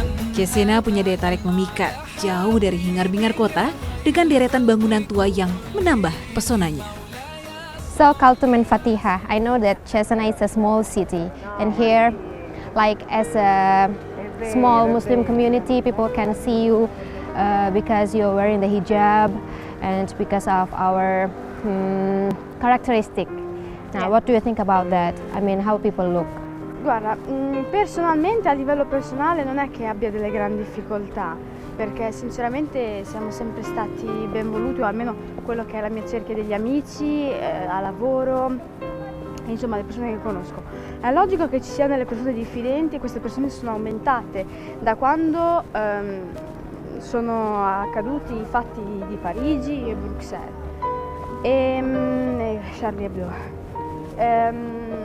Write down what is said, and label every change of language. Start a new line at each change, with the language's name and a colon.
Indonesian: Cesena punya daya tarik memikat jauh dari hingar-bingar kota dengan deretan bangunan tua yang menambah pesonanya.
English: So Khartoum and Fatiha, I know that Cesena is a small city, and here, like as a small Muslim community, people can see you because you're wearing the hijab and because of our characteristic. Now, what do you think about that? I mean, how people look?
Italian: Guarda, personalmente, a livello personale non è che abbia delle grandi difficoltà, perché sinceramente siamo sempre stati ben voluti, o almeno quello che è la mia cerchia degli amici, a lavoro, insomma le persone che conosco. È logico che ci siano delle persone diffidenti e queste persone sono aumentate da quando sono accaduti i fatti di Parigi e Bruxelles e Charlie Hebdo.